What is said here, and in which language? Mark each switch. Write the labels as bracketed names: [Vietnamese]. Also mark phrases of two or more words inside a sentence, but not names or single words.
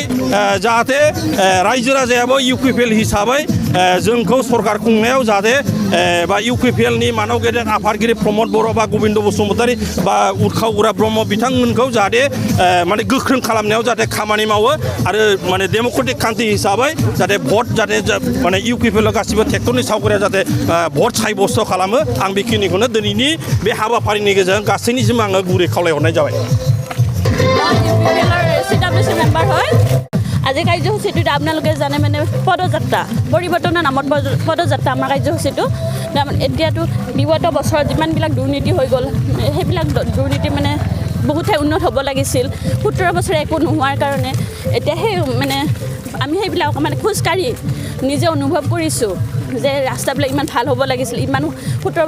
[Bodo] जाहाथे रायजो राजायाबो UPPL हिसाबै जोंखौ सरकार खुंनायाव जाहाथे बा UPPL-नि मानाव गेदेर आफादगिरि प्रमद बर' बा गबिन्द बसुमतारी बा उर्खाव उरा ब्रह्म बिथांमोनखौ जाहाथे माने गोख्रों खालामनायाव जाहाथे खामानि मावो आरो माने [English] democratic country [Bodo] हिसाबै जाहाथे भट जाहाथे माने UPPL-आव गासिबो ट्रेक्टरनि सावगारिया जाहाथे भट साब्यस्त खालामो आं बेखिनिखौनो दिनैनि बे हाबाफारिनि गेजेरजों गासैनिसिम आङो गुरै खावलायहरनाय जाबाय [Assamese] আজি কাৰ্যসূচীটোত আপোনালোকে জানে মানে পদযাত্ৰা পৰিৱৰ্তনৰ নামত পদযাত্ৰা আমাৰ কাৰ্যসূচীটো এতিয়াতো বিগত বছৰত যিমানবিলাক দুৰ্নীতি হৈ গ'ল সেইবিলাক দুৰ্নীতি মানে বহুত ঠাই উন্নত হ'ব লাগিছিল 17 বছৰে একো নোহোৱাৰ কাৰণে এতিয়া সেই মানে আমি সেইবিলাক মানে খোজকাঢ়ি নিজে অনুভৱ কৰিছোঁ যে ৰাস্তাবিলাক ইমান ভাল হ'ব লাগিছিল ইমান 17